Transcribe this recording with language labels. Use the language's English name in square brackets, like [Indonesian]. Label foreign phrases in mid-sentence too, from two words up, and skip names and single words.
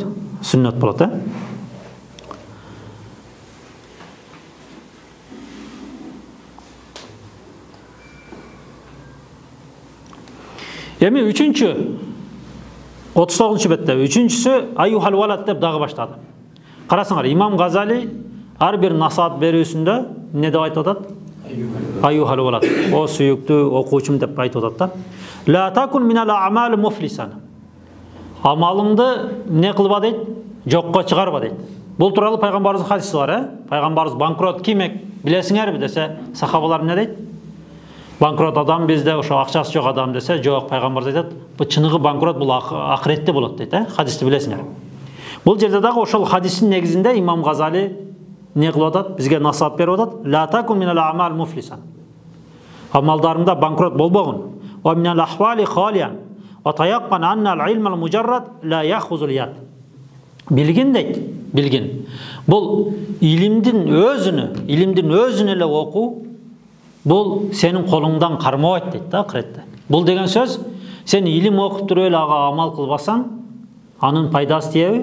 [Kyrgyz] Сүннөт болот, Эми 39-чу бетте, 3-чүсү [Arabic] أيها الولد [Kyrgyz] деп дагы баштады. Карасаңар, имам Газали ар бир насаат берүүсүндө не деп айтып атат? [Arabic] أيها الولد. [Kyrgyz] О сүйүктүү окуучум деп айтып атат да. [Arabic] لا تكن من الأعمال مفلسا. [Kyrgyz] Амалыңды не кылба дейт? Жокко чыгарба дейт. Бул тууралуу пайгамбарыбыздын хадиси бар, Пайгамбарыбыз банкрот кимек билесиңерби десе, сахабалар эмне дейт? Банкрот адам бизде ошо акчасы жок адам десе, жок, пайгамбарыбыз айтат, бул чыныгы банкрот бул акыретте болот дейт, Хадисти билесиңер. Бул жерде дагы ошол хадистин негизинде имам Газали не кылып атат? Бизге насаат берип атат. [Arabic] لا تكن من الأعمال مفلسا. [Kyrgyz] Амалдарыңда банкрот болбогун. [Arabic] ومن الأحوال خاليا. وتيقن أن العلم المجرد لا يأخذ اليد. [Kyrgyz] Билгин дейт, билгин. Бул илимдин өзүнө эле окуу, бул сенин колуңдан кармабайт дейт да акыретте. Бул деген сөз, сен илим окуп туруп эле ага амал кылбасаң, анын пайдасы тийеби?